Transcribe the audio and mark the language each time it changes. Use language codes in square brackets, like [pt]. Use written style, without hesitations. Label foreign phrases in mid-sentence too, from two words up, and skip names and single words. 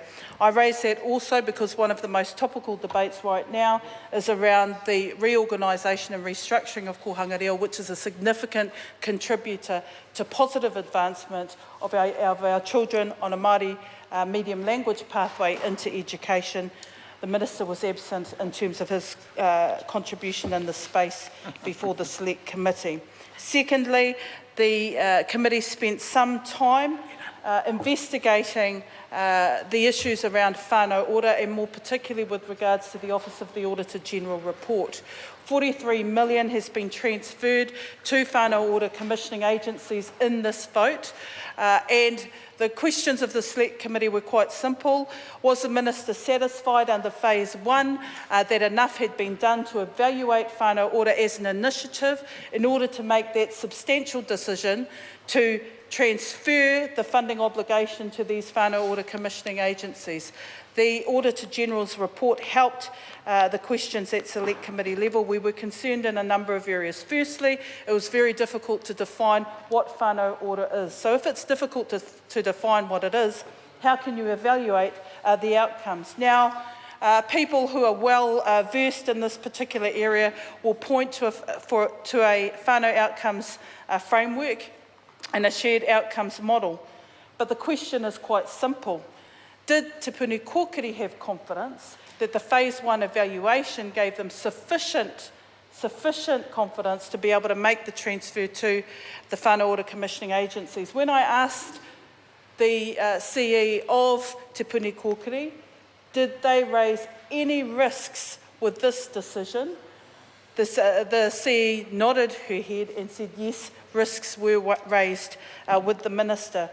[en] I raise that also because one of the most topical debates right now is around the reorganisation and restructuring of Kohanga Reo, which is a significant contributor to positive advancement of our children on a Māori medium language pathway into education. The Minister was absent in terms of his contribution in the space before the Select Committee. Secondly, the committee spent some time investigating the issues around whānau ora, and more particularly with regards to the Office of the Auditor-General report. 43 million has been transferred to whānau ora commissioning agencies in this vote, and the questions of the Select Committee were quite simple. Was the Minister satisfied under Phase 1 that enough had been done to evaluate whānau ora as an initiative in order to make that substantial decision to transfer the funding obligation to these whānau ora commissioning agencies? The Auditor-General's report helped the questions at Select Committee level. We were concerned in a number of areas. Firstly, it was very difficult to define what whānau ora is. So if it's difficult to define what it is, how can you evaluate the outcomes? Now, people who are well versed in this particular area will point to a whānau outcomes framework and a shared outcomes model. But the question is quite simple. Did Te Puni Kōkiri have confidence that the Phase 1 evaluation gave them sufficient confidence to be able to make the transfer to the whānau ora commissioning agencies? When I asked the CE of Te Puni Kōkiri, did they raise any risks with this decision? The CE nodded her head and said yes, risks were raised with the Minister.